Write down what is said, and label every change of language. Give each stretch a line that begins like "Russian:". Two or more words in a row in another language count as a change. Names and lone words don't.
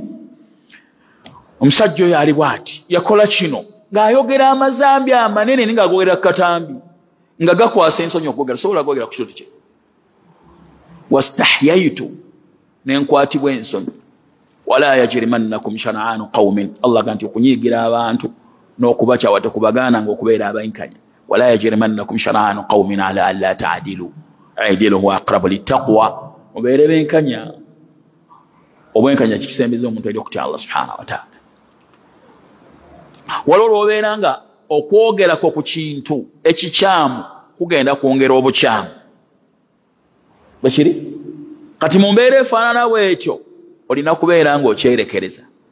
Ganda: Omusajja oyo ali bw'ati yakola kino ng'ayogera amazambi amanene ni ng'agogera ku katambi nga gakwasa ensonyi okwogera, sobola kwogera ku kitutu kye. Wastahyaitu, n'enkwatibwa ensonyi.
Arabic: ولا يجرمنكم شنآن قوم,
Ganda: Allah ganti okunyiigira abantu n'okubakyawa tekubagaana ng'okubeera abayinkanya.
Arabic: ولا يجرمنكم شنآن قوم على ألا تعدلوا اعدلوا هو أقرب للتقوى,
Ganda: mubeere benkanya. Obwenkanya kikisembeza omuntu eri okutya
Arabic: الله سبحانه وتعالى.
Ganda: Waliwo obeera nga okwogerako ku kintu ekikyamu kugenda kwongera obukyamu. Bwekiri kati mu mbeera efaanana bw'etyo olina kubeera ng'okyerekereza.